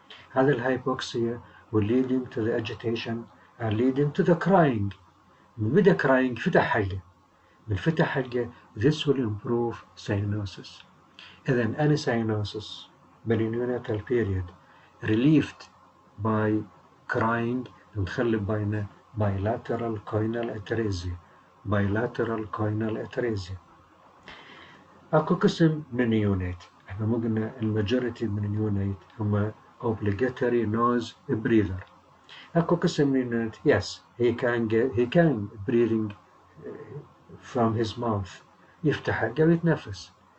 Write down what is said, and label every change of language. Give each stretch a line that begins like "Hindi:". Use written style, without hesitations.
Arabic: هذا الهايبوكسيا
English: will leading to the agitation and leading to the crying.
Arabic: من بدأ crying فتح حلقه. من فتح حلقه
English: this will improve cyanosis.
Arabic: إذن
English: any cyanosis بالneonatal period relieved by crying
Arabic: نخلي بينه
English: bilateral choanal atresia bilateral choanal atresia.
Arabic: اكو قسم من النيونات، احنا مو قلنا الماجوريتي من النيونات هم obligatory nose breather. اكو قسم من النيونات
English: yes he can breathing from his mouth،
Arabic: يفتح حلقه ويتنفس.